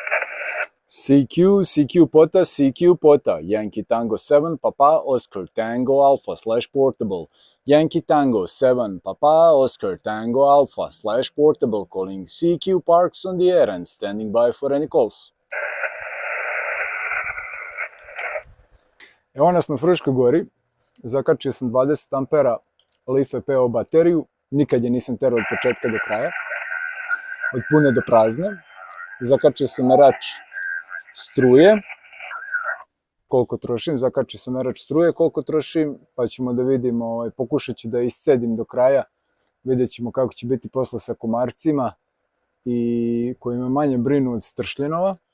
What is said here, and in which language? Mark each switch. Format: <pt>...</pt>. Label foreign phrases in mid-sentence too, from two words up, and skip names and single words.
<en>CQ, CQ Pota, CQ Pota, Yankee Tango 7, Papa Oscar Tango Alpha / portable, Yankee Tango 7, Papa Oscar Tango Alpha / portable, calling CQ Parks on the air and standing by for any calls.</en> <sr>Evo nas na Fruškoj gori, zakačio sam 20 ampera Life PO bateriju, nikad je nisam terao od početka do kraja, od pune do prazne. Zakačio sam merač struje, koliko trošim, zakačio sam merač struje, koliko trošim, pa ćemo da vidimo, pokušat ću da iscedim do kraja, vidjet ćemo kako će biti posle sa komarcima i koji me manje brinu od stršljenova.</sr>